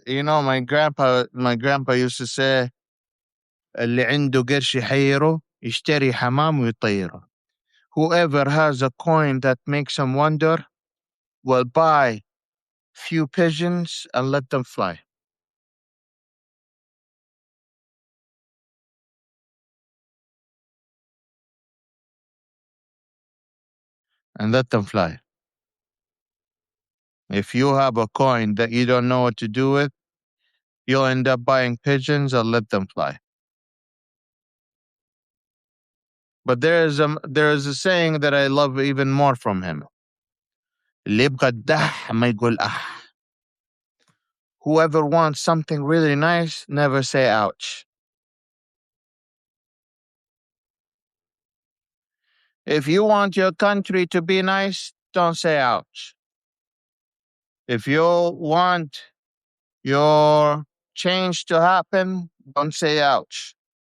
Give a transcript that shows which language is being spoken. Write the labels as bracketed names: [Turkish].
[English] My grandpa used to say, [Arabic] "اللي عنده قرش يحيره يشتري حمام ويطيره." [English] Whoever has a coin that makes him wonder will buy few pigeons and let them fly. And let them fly. If you have a coin that you don't know what to do with, you'll end up buying pigeons or let them fly. But there is a saying that I love even more from him. [Arabic] اللي يبغى الدح ما يقول أح. [English] Whoever wants something really nice, never say ouch. If you want your country to be nice, don't say ouch. If you want your change to happen, don't say ouch.